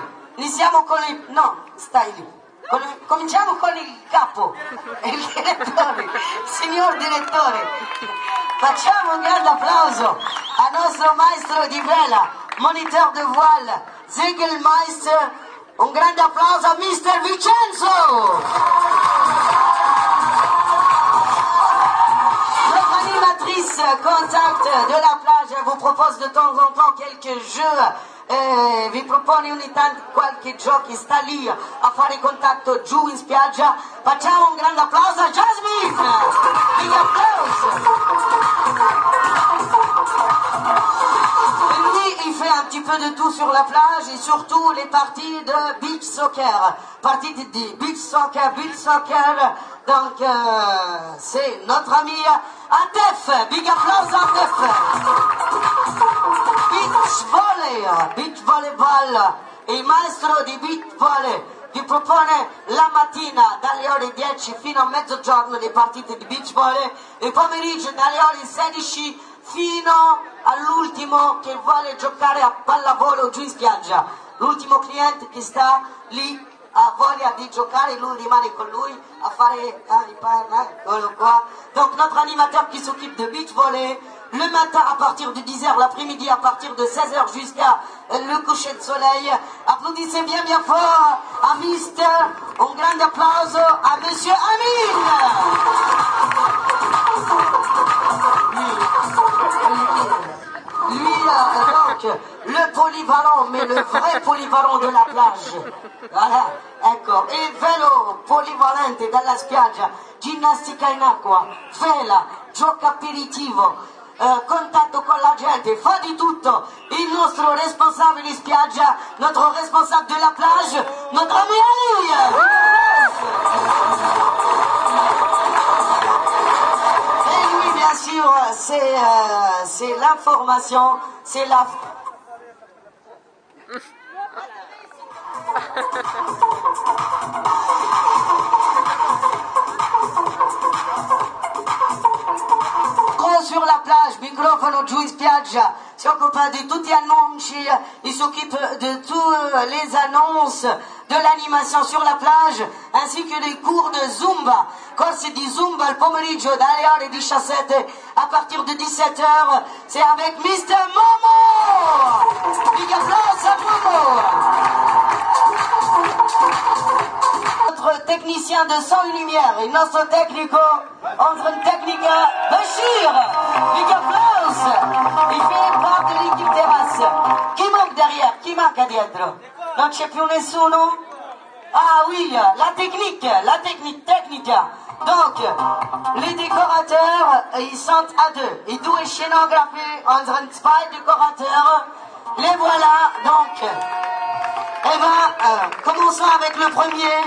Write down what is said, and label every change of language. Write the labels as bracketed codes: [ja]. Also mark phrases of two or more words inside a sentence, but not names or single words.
[it] Iniziamo con il... No, stai lì. Cominciamo con il capo, il direttore, signor direttore. Facciamo un grande applauso al nostro maestro di vela, [fr] moniteur de voile, [de] Segelmeister. [it] Un grande applauso a Mr. Vincenzo. [fr] Notre animatrice contact de la plage vous propose de temps en temps quelques jeux. [it] Vi propone ogni tanto qualche giochi, sta lì a fare contatto giù in spiaggia. Facciamo un grande applauso a Jasmine. [en] Big applause. [fr] Lui, il fait un petit peu de tout sur la plage et surtout les parties de [en] beach soccer. [fr] Parties de [en] beach soccer. [fr] Donc, c'est notre ami Atef. [en] Big applause à Atef. Beach volleyball, [it] il maestro di [en] beach volley [it] vi propone la mattina dalle ore 10 fino a mezzogiorno le partite di [en] beach volley [it] e pomeriggio dalle ore 16 fino all'ultimo che vuole giocare a pallavolo giù in spiaggia. L'ultimo cliente che sta lì ha voglia di giocare, lui rimane con lui a fare quello qua. [fr] Donc notre animateur qui s'occupe de [en] beach volley [fr] le matin à partir de 10h, l'après-midi à partir de 16h jusqu'à le coucher de soleil. Applaudissez bien bien fort à Mister. Un [en] grand applause [fr] à Monsieur Amin. Lui, donc, le polyvalent, mais le vrai polyvalent de la plage. Voilà, [it] ecco, il velo polivalente della spiaggia, ginnastica in acqua, vela, gioco aperitivo, contatto con la gente, fa di tutto. Il nostro responsabile spiaggia, [fr] notre responsable de la plage, notre ami Ali. Et lui, bien sûr, c'est l'information, c'est la... Sur la plage, [it] microfono giù in spiaggia, si occupa di tutti gli annunci, [fr] il s'occupe de toutes les annonces de l'animation sur la plage, ainsi que les cours de Zumba, [it] corsi di Zumba il pomeriggio dalle ore 17 [fr] à partir de 17h, c'est avec Mr. [en] Momo! Big applause à Momo! [fr] Notre technicien de son et lumière, et notre technico, [de] unseren Techniker Bashir. [en] Big applause. [fr] Il fait parte de l'équipe terrasse. [it] Chi manca derrière? Chi manca dietro? Non c'è più nessuno? [fr] Ah oui, la technique. Donc, les décorateurs, ils sont à deux. [it] Et due scenografi, [de] unseren zwei décorateurs. [fr] Les voilà donc, commençons avec le premier.